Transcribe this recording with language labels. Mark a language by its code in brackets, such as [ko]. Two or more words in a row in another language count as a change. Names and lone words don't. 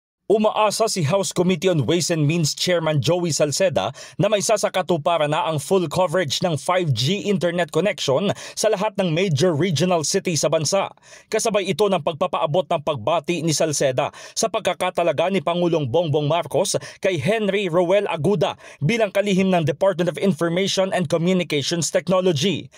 [tl] Umaasa si House Committee on Ways and Means Chairman Joey Salceda na may sasakatuparan na ang [en] full coverage [tl] ng [en] 5G internet connection [tl] sa lahat ng [en] major regional cities [tl] sa bansa. Kasabay ito ng pagpapaabot ng pagbati ni Salceda sa pagkakatalaga ni Pangulong Bongbong Marcos kay Henry Roel Aguda bilang kalihim ng Department of Information and Communications Technology.